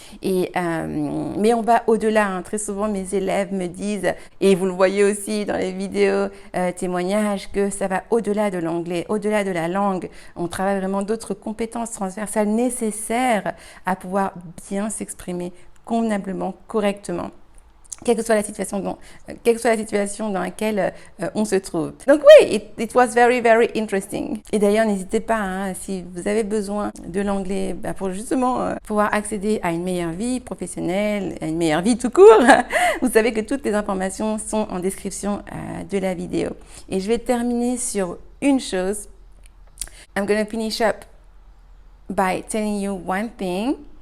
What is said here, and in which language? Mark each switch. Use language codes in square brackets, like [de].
[fr] Mais on va au-delà. Hein. Très souvent, mes élèves me disent, et vous le voyez aussi dans les vidéos témoignages, que ça va au-delà de l'anglais, au-delà de la langue. On travaille vraiment d'autres compétences transversales nécessaires à pouvoir bien s'exprimer convenablement, correctement, quelle que soit la situation dans laquelle on se trouve. Donc oui, [en] it was very, very interesting. [fr] Et d'ailleurs, n'hésitez pas, hein, si vous avez besoin de l'anglais pour justement pouvoir accéder à une meilleure vie professionnelle, à une meilleure vie tout court, vous savez que toutes les informations sont en description de la vidéo. Et je vais terminer sur une chose. [en] I'm going to finish up by telling you one thing.